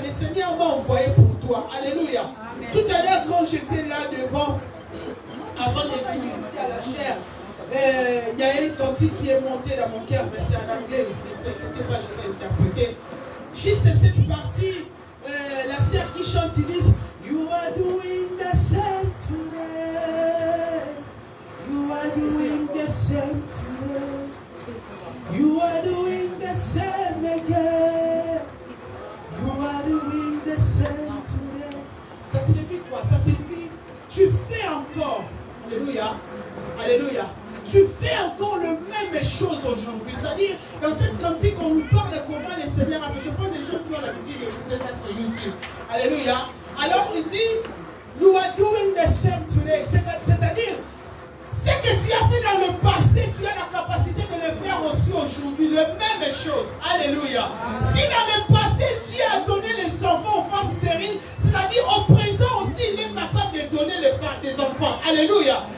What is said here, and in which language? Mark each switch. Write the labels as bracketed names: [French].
[French] Le Seigneur m'a envoyé pour toi. Alléluia. Amen. Tout à l'heure, quand j'étais là devant, avant de venir ici à la chair, il y a une tantine qui est montée dans mon cœur, mais c'est en anglais, ne t'inquiétez pas, je vais interpréter. Juste cette partie, la sœur qui chante, ils disent [English] You are doing the same today. You are doing the same today. You are doing the same again. You are doing the same today. [French] Ça signifie quoi? Ça signifie tu fais encore. Alléluia. Alléluia. Tu fais encore le même chose aujourd'hui. C'est-à-dire, dans cette cantique, on nous parle de comment le Seigneur a fait. Je prends des gens qui ont l'habitude d'écouter ça sur YouTube. Alléluia. Alors, il dit, [English] You are doing the same today. [French] C'est-à-dire, ce que tu as fait dans le passé, tu as la capacité de le faire aussi aujourd'hui. La même chose. Alléluia. Si dans le passé, Dieu a donné les enfants aux femmes stériles, c'est-à-dire au présent aussi, il est capable de donner des enfants. Alléluia.